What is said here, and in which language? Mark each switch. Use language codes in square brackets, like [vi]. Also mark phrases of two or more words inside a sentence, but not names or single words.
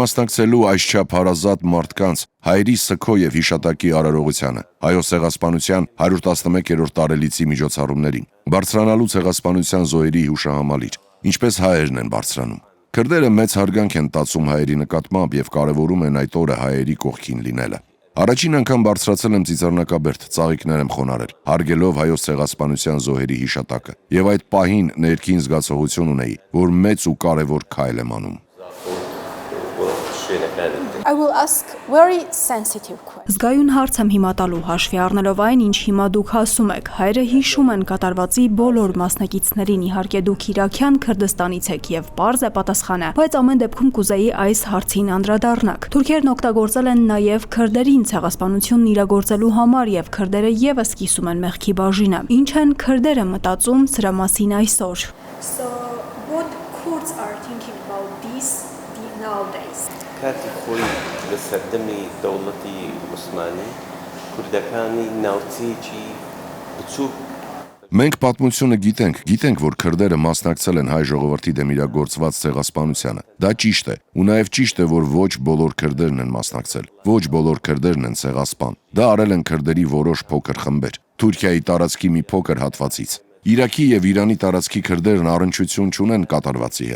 [hy] մասնակցելու այսչափ հարազատ մարդկանց հայերի սգո եւ հիշատակի արարողությանը, հայոց ցեղասպանության 111-րդ տարելիցի միջոցառումներին, բարձրանալու ցեղասպանության զոհերի հուշահամալիր, ինչպես հայերն են բարձրանում։ Քրդերը մեծ հարգանք են տածում հայերի նկատմամբ եւ կարեւորում են այդ օրը հայերի կողքին լինելը։ Առաջին անգամ բարձրացել եմ Ծիծեռնակաբերդ, ծաղիկներ եմ խոնարհել, հարգելով հայոց ցեղասպանության զոհերի հիշատակը, եւ այդ պահին ներքին զգացողություն ունեի, որ մեծ ու կարեւոր քայլ եմ անում։ [en] I will ask very sensitive question. [hy] Զգայուն հարց եմ հիմա տալու, հաշվի առնելով այն, ինչ հիմա դուք ասում եք։ Հայերը հիշում են կատարվածի բոլոր մասնակիցներին, իհարկե դուք Իրաքյան Քրդստանից եք եւ պարզ է պատասխանը, բայց ամեն դեպքում կուզեի այս հարցին անդրադառնաք։ Թուրքերն օգտագործել են նաեւ քրդերին ցեղասպանությունն իրագործելու համար եւ քրդերը եւս կիսում են մեղքի բաժինը։ Ինչ են քրդերը մտածում սրա մասին այսօր։ [en] So what Kurds are thinking about this nowadays? [ckb] کاتی خۆی لە سەردەمی دەوڵەتی عوسمانی کوردەکانی ناوچەیەکی بچووک [hy] Մենք պատմությունը գիտենք, որ քրդերը մասնակցել են հայ ժողովրդի դեմ իրագործված ցեղասպանությանը։ Դա ճիշտ է, ու նաև ճիշտ է, որ ոչ բոլոր քրդերն են մասնակցել, ոչ բոլոր քրդերն են ցեղասպան։ Դա արել են քրդերի որոշ փոքր խմբեր, Թուրքիայի տարածքի մի փոքր հատվածից։ Իրաքի եւ Իրանի տարածքի քրդերն առնչություն չունեն կատարվածի հետ։